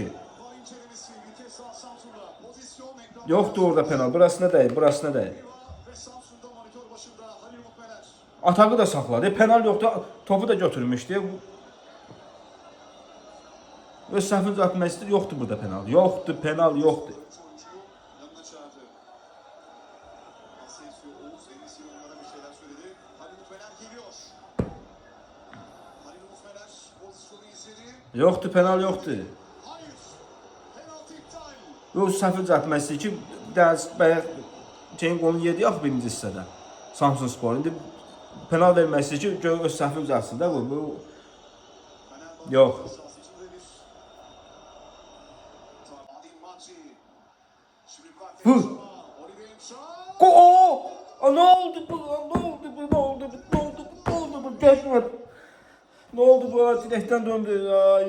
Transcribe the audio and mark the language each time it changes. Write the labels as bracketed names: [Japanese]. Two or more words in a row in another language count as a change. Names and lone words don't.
[Turkish] Var incelemesi bir kez sağ Samsun'da. Pozisyon ekranda. [Azerbaijani] Yoxdur orada penal, burasına deyil, burasına deyil. [Turkish] Ve Samsun'da monitör başında Halil Mutmeler. [Azerbaijani] Atağı da saxladı, penal yoxdur, topu da götürmüşdü. Öz səhvini düzəltmək istəyir, yoxdur burada penal. Yoxdur, penal yoxdur. [Turkish] Oyuncuyu yanına çağırdı. Asensio, Oğuz, Enes'i onlara bir şeyler söyledi. Halil Mutmeler geliyor. Halil Mutmeler pozisyonu izledi. [Azerbaijani] Yoxdur, penal yoxdur. [Turkish] Hayır. Penaltı iptal. [Azerbaijani] Öz səhvini düzəltmək istəyir ki, dərs bayaq şeyin qolunu yedi axı birinci hissədə. Samsun Spor. İndi penal vermək istəyir ki, gör öz səhvini düzəltsin də bu. Fenerbahçe Yox. [Turkish] sahası içinde bir. Adil Maçi. Şimdi bıraktı. Vur. Oliver Şah. Ne oldu bu? Geçmedi. Ne oldu bu? Direkten döndü. Ay.